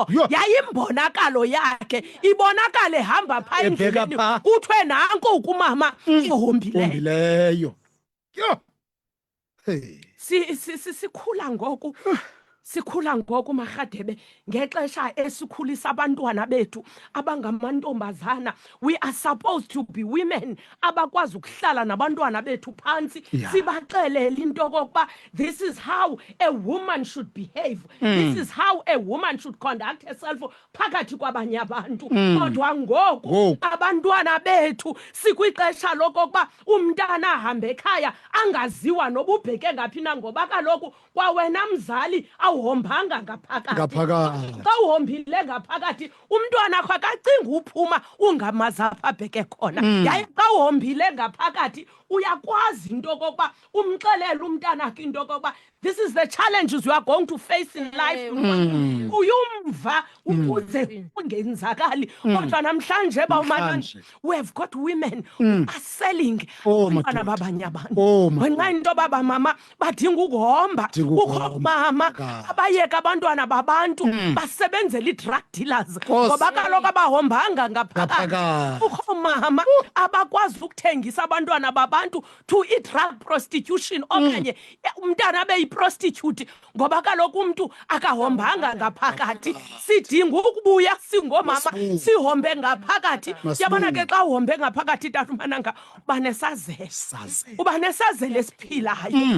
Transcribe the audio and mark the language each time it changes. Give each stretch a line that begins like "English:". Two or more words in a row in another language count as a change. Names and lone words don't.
Xhosa: Yayimbonakalo yakhe ibonakale hamba phaa endleleni kuthiwe nanko ukumama ihombileyo. Sikhula ngoku Marhadebe ngexesha esikhulisa abantwana bethu abangamantombazana.
English: We are supposed to be women
Xhosa: abakwazi ukuhlala nabantwana bethu phansi, sibaxelele into kokuba
English: this is how a woman should behave, this is how a woman should conduct herself
Xhosa: phakathi kwabanye abantu. Kodwa ngoku abantwana bethu sikwixesha lokokuba umntana ahambe ekhaya angaziwa noba ubheke ngaphi na, ngoba kaloku kwawena mzali awuhombanga ngaphakathi. Xa uhombile ngaphakathi umntwana akho akacinga uphuma ungamazi apha abheke khona. Yaye xa uhombile ngaphakathi uyakwazi into kokuba umxelele umntana akho into kokuba
English: this is the challenges you are going to face in life.
Xhosa: Uyumva ukuze ungenzakali. Kodwa namhlanje bawumananje
English: we have got women who are selling
Xhosa: abantwana babanye abantu. Ngenxa into baba mama badinga ukuhomba, ukumama abayeka abantwana babantu basebenzela
English: i-drug dealers
Xhosa: ngoba kaloku abahombanga ngaphakathi. Kukho mama abakwazi ukuthengisa abantwana babantu
English: to i-drug prostitution
Xhosa: okanye umntana abe yi-prostitute ngoba kaloku umntu akahombanga ngaphakathi. Sidinga ukubuya singomama sihombe ngaphakathi. Yabona ke xa uhombe ngaphakathi tata uMananga uba nesazelo esiphilayo.